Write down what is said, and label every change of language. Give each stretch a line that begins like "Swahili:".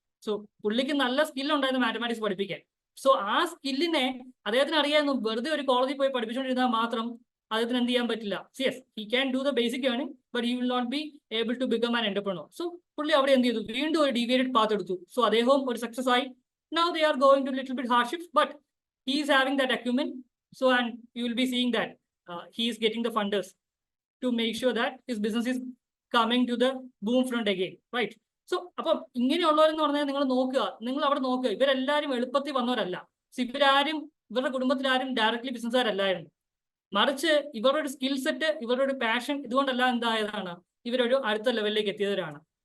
Malayalam: So പുള്ളിക്ക് നല്ല skill ഉണ്ടായിരുന്നു മാത്തമാറ്റിക്സ് പഠിപ്പിക്കാൻ. സോ ആ സ്കില്ലിനെ അദ്ദേഹത്തിന് അറിയായിരുന്നു. വെറുതെ ഒരു കോളേജിൽ പോയി പഠിപ്പിച്ചുകൊണ്ടിരുന്നാൽ മാത്രം അദ്ദേഹത്തിന് എന്ത് ചെയ്യാൻ പറ്റില്ല.
English: Yes, he can do the basic earning, but he will not be able to become an entrepreneur.
Malayalam: So പുള്ളി അവിടെ എന്ത് ചെയ്തു, വീണ്ടും ഒരു ഡീവിയേറ്റഡ് പാത്ത് എടുത്തു. സോ അദ്ദേഹവും ഒരു സക്സസ് ആയി.
English: Now they are going to little bit hardships, but he is having that acumen. So and you will be seeing that he is getting the funders to make sure that his business is coming to the boom front again, right?
Malayalam: So അപ്പം ഇങ്ങനെയുള്ളവരെന്ന് പറഞ്ഞാൽ നിങ്ങൾ നോക്കുക, നിങ്ങൾ അവിടെ നോക്കുക, ഇവരെല്ലാവരും എളുപ്പത്തിൽ വന്നവരല്ല. ഇവരാരും ഇവരുടെ കുടുംബത്തിലാരും ഡയറക്ട്ലി ബിസിനസ്സുകാരല്ലായിരുന്നു. മറിച്ച് ഇവരുടെ ഒരു സ്കിൽ സെറ്റ്, ഇവരുടെ ഒരു പാഷൻ ഇതുകൊണ്ടല്ല എന്തായതാണ്, ഇവരൊരു അടുത്ത ലെവലിലേക്ക് എത്തിയവരാണ്.